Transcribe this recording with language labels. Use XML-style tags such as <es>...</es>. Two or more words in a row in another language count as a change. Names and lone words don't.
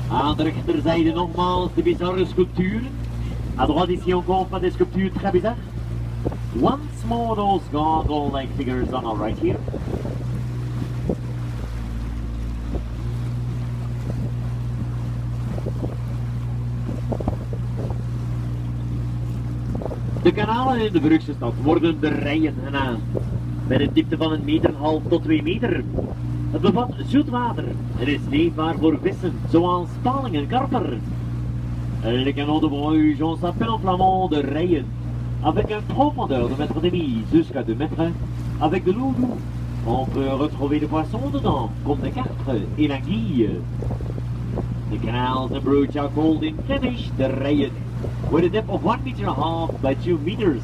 <nl>Aan de rechterzijde nogmaals de bizarre sculptuur.</nl> <fr>À droite ici encore pas des sculptures très bizarres.</fr> <en>Once more those gargoyle-like figures on our right here.</en> <nl>De kanalen in de Brugse stad worden de rijen genaamd, met een diepte van 1,5 meter tot 2 meter. Het bevat zoet water en is leefbaar voor vissen, zoals paling en karper.</nl> <fr>Le canot de Bruges, on s'appelle en flamand</fr> <nl>de rijen,</nl> <fr>avec un profondeur de mètre demi jusqu'à 2 mètres, avec de l'eau douce. On peut retrouver des poissons dedans, comme des carpes et l'anguille.</fr> <en>The canals in Bruges are called in Flemish</en> <nl>de rijen,</nl> <en>with a depth of 1,5 meters by 2 meters.</en>